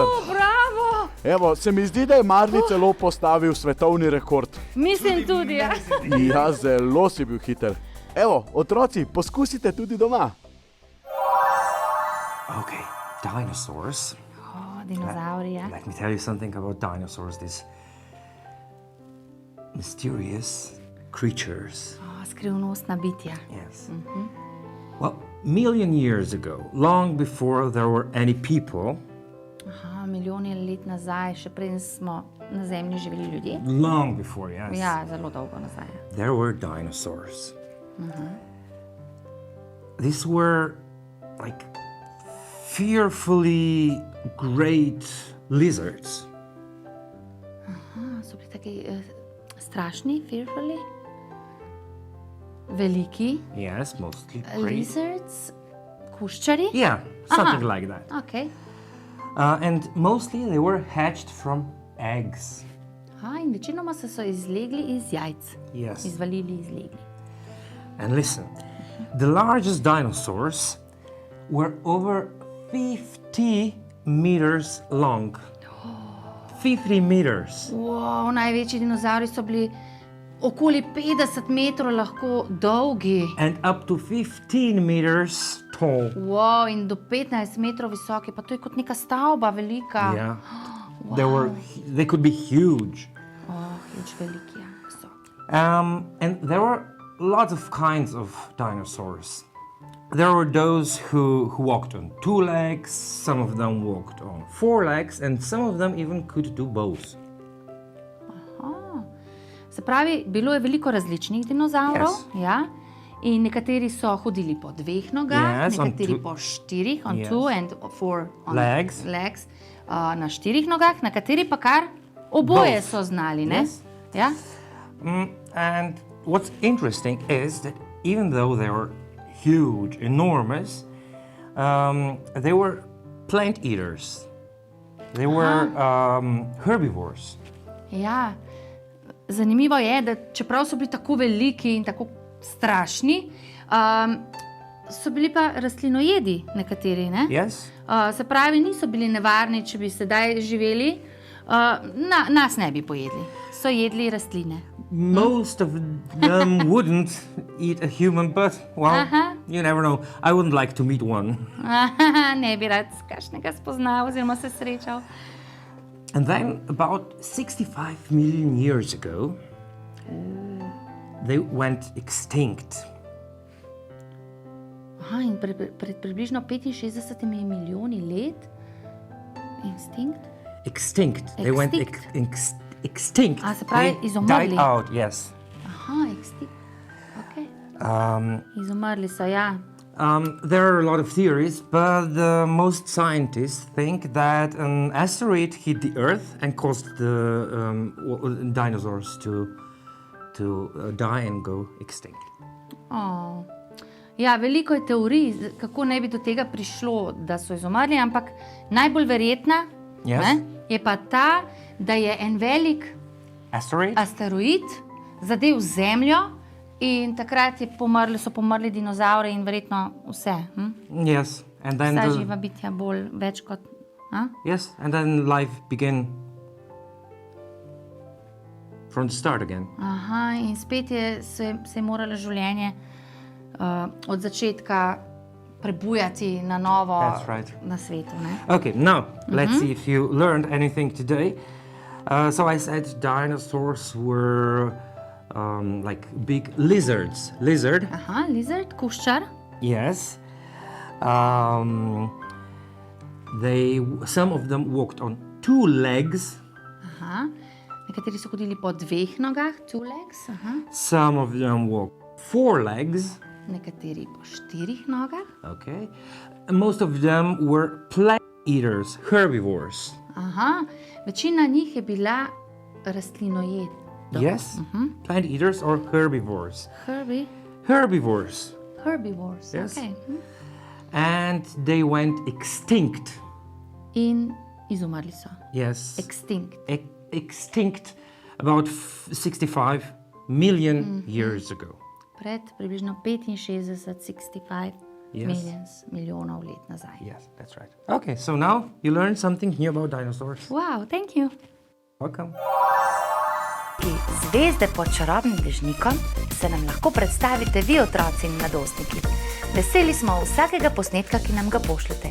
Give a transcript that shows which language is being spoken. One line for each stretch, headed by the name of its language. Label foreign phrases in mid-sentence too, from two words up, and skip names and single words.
Slovenian: Bravo. Evo, se mi zdi, da je Marli celo postavil svetovni rekord. Mislim tudi, ja. Ja, zelo si bil hiter. Evo, otroci, poskusite tudi doma.
English: Okay, dinosaurs.
Slovenian: O, dinozauri, ja.
English: Let me tell you something about dinosaurs. These mysterious creatures.
Slovenian: O, skrivnostna bitja.
English: Yes. Well, million years ago, long before there were any people,
Slovenian: Aha, milijone let nazaj, še preden smo na zemlji živeli ljudje.
English: long before, yes,
Slovenian: Ja, zelo dolgo nazaj.
English: there were dinosaurs. These were like fearfully great lizards.
Slovenian: So bili taki strašni, fearfully, veliki,
English: Yes, mostly great.
Slovenian: lizards, kuščari.
English: Yeah, something like that. Okay. And mostly they were hatched from eggs.
Slovenian: Aha, in večinoma so izlegli iz jajc,
English: Yes.
Slovenian: izvalili iz legli.
English: And listen, the largest dinosaurs were over 50 meters long. 50 meters.
Slovenian: Wow, največji dinozauri so bili okoli 50 metrov lahko dolgi.
English: And up to 15 meters tall.
Slovenian: Wow, in do 15 metrov visoki, pa to je kot neka stavba velika.
English: Yeah. They could be huge. Huge,
Slovenian: veliki, ja, visoki.
English: And there were lots of kinds of dinosaurs. There were those who walked on 2 legs, some of them walked on 4 legs, and some of them even could do both.
Slovenian: Se pravi, bilo je veliko različnih dinozavrov,
English: Yes.
Slovenian: ja? In nekateri so hodili po 2 nogah,
English: Yes, on
Slovenian: nekateri
English: two-
Slovenian: po 4, on
English: Yes. 2 and 4 on Legs.
Slovenian: na 4 nogah, nekateri pa kar oboje
English: Both.
Slovenian: so znali, ne?
English: Yes.
Slovenian: Ja?
English: And what's interesting is that even though they were huge, enormous, they were plant eaters. They were herbivores.
Slovenian: Ja, zanimivo je, da čeprav so bili tako veliki in tako strašni, so bili pa rastlinojedi nekateri, ne?
English: Yes?
Slovenian: Se pravi, niso bili nevarni, če bi sedaj živeli, nas ne bi pojedli. So jedli rastline.
English: Most of them wouldn't eat a human, but, well, you never know. I wouldn't like to meet one.
Slovenian: Ne bi rad kakšnega spoznal oziroma se srečal.
English: And then, about 65 million years ago, they went extinct.
Slovenian: Aha, in pred približno 65 milijoni let instinkt.
English: Extinct. They went extinct.
Slovenian: A, se pravi,
English: They
Slovenian: izumrli.
English: died out, yes.
Slovenian: Aha, extinkt. Okay. Izumrli so, ja.
English: There are a lot of theories, but most scientists think that an asteroid hit the Earth and caused the dinosaurs to die and go extinct. Oh.
Slovenian: Ja, veliko je teorij, kako naj bi do tega prišlo, da so izumrli, ampak najbolj verjetna je pa ta, da je en velik asteroid zadel Zemljo in takrat so pomrli dinozavri in verjetno vse.
English: Yes, and then
Slovenian: vsa živa bitja več kot...
English: Yes, and then life began from the start again.
Slovenian: Aha, in spet se je moralo življenje od začetka prebujati na novo na svetu. Ne?
English: Okay, now let's see if you learned anything today. So I said dinosaurs were like big lizards. Lizard.
Slovenian: Aha, lizard, kuščar.
English: Yes. Some of them walked on 2 legs.
Slovenian: Aha. Nekateri so hodili po 2 nogah, 2 legs. Aha.
English: Some of them walked 4 legs.
Slovenian: Nekateri po 4 nogah.
English: Okay. And most of them were plant eaters, herbivores.
Slovenian: Aha. Večina njih je bila rastlinojed.
English: Yes. Plant eaters or herbivores. Herbivores. Yes. Okay. And they went extinct.
Slovenian: In izumrli so.
English: Yes. Extinct. Extinct about 65 million years ago.
Slovenian: Pred približno 65 milijonov let nazaj.
English: Yes, that's right. Okay, so now you learned something new about dinosaurs. Wow, thank you. Welcome.
Slovenian: Zvezde pod čarobnim dežnikom se nam lahko predstavite vi, otroci in mladostniki. Veseli smo vsakega posnetka, ki nam ga pošljete.